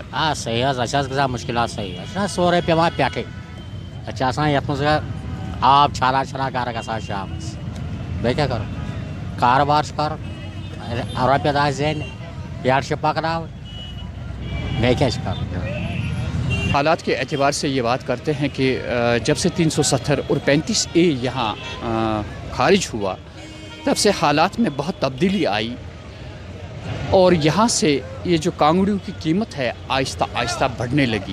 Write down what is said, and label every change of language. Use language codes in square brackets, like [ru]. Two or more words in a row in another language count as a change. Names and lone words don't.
[ks] صحیح حظ اَسہِ حظ گژھان مُشکِلات صحیح. اَسہِ چھُنہ سورُے پیٚوان پٮ۪ٹھٕے. اَسہِ چھِ آسان یَتھ منٛز آب چھَلان گرٕ گژھان شامَس. بیٚیہِ کیٛاہ کَرو؟ کارٕبار چھُ کَرُن رۄپیہِ دَہ زینہِ پیٹھ چھِ پَکناوٕنۍ بیٚیہِ کیٛاہ چھِ کَرُن. [ur] حالات کے اعتبار سے یہ بات کرتے ہیں کہ جب سے 370 اور 35A یہاں خارج ہوا تب سے حالات میں بہت تبدیلی آئی اور یہاں سے یہ جو کانگڑیوں کی قیمت ہے آہستہ آہستہ بڑھنے لگی.